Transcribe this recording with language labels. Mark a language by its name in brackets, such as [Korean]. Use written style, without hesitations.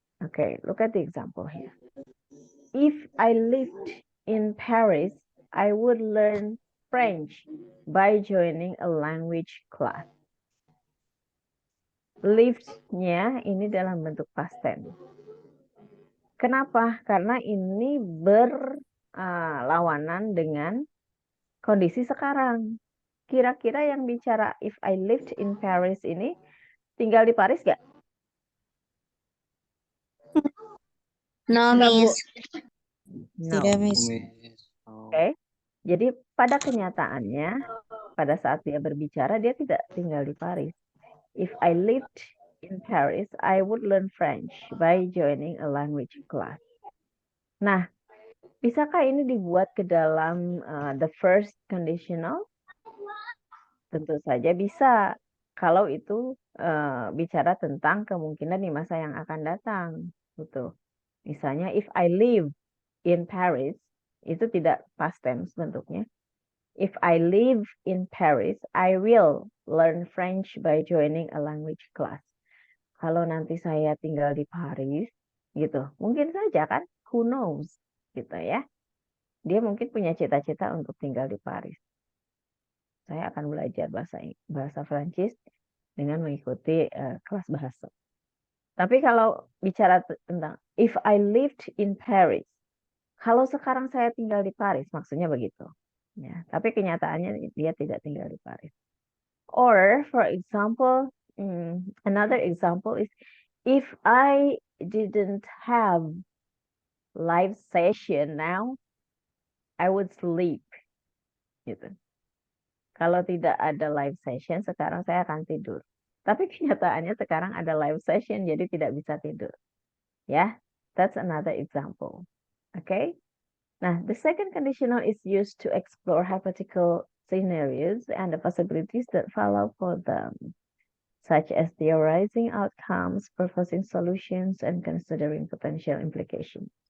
[English] Okay, look at the example here. If I lived in Paris, I would learn French by joining a language class. [Indonesian] Lived-nya ini dalam bentuk past tense. Kenapa? Karena ini berlawanan dengan kondisi sekarang. Kira-kira yang bicara [English] if I lived in Paris [Indonesian] ini tinggal di Paris gak? [English] No, [Indonesian] Enggak, Bu. [English] Miss. No. [Indonesian] Tidak, Miss. Oke. Jadi pada kenyataannya, pada saat dia berbicara, dia tidak tinggal di Paris. [English] If I lived in Paris, I would learn French by joining a language class. [Indonesian] Nah, bisakah ini dibuat ke dalam the first conditional? Tentu saja bisa. Kalau itu bicara tentang kemungkinan di masa yang akan datang. Gitu. Misalnya, [English] if I live in Paris, [Indonesian] itu tidak past tense bentuknya. [English] If I live in Paris, I will learn French by joining a language class. [Indonesian] Kalau nanti saya tinggal di Paris, gitu, mungkin saja kan, [English] who knows, [Indonesian] gitu ya. Dia mungkin punya cita-cita untuk tinggal di Paris. Saya akan belajar bahasa Prancis dengan mengikuti kelas bahasa. Tapi kalau bicara tentang [English] if I lived in Paris, [Indonesian] kalau sekarang saya tinggal di Paris, maksudnya begitu. Ya, tapi kenyataannya dia tidak tinggal di Paris. [English] Or, for example, another example is if I didn't have live session now, I would sleep. [Indonesian] Gitu. Kalau tidak ada live session, sekarang saya akan tidur. Tapi kenyataannya sekarang ada live session, jadi tidak bisa tidur. [English] Ya, that's another example. Okay? Now, the second conditional is used to explore hypothetical scenarios and the possibilities that follow for them, such as theorizing outcomes, proposing solutions, and considering potential implications.